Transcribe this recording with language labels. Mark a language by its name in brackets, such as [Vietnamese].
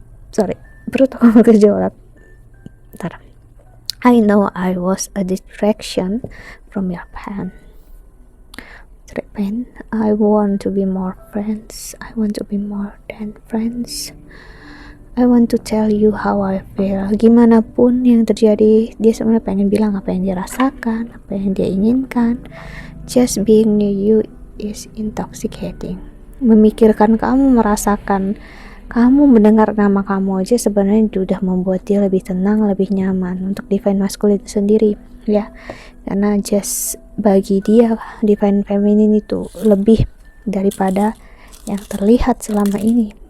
[Indonesian] Sorry, perut aku mau kejolak. Bentar. [English] I know I was a distraction from your pain. I want to be more friends. I want to be more than friends. I want to tell you how I feel. [Indonesian] Gimana pun yang terjadi, dia sebenarnya pengen bilang apa yang dia rasakan, apa yang dia inginkan. [English] Just being near you is intoxicating. [Indonesian] Memikirkan kamu, merasakan kamu, mendengar nama kamu aja sebenarnya sudah membuat dia lebih tenang, lebih nyaman. Untuk divine masculine itu sendiri, ya, karena just bagi dia divine feminine itu lebih daripada yang terlihat selama ini.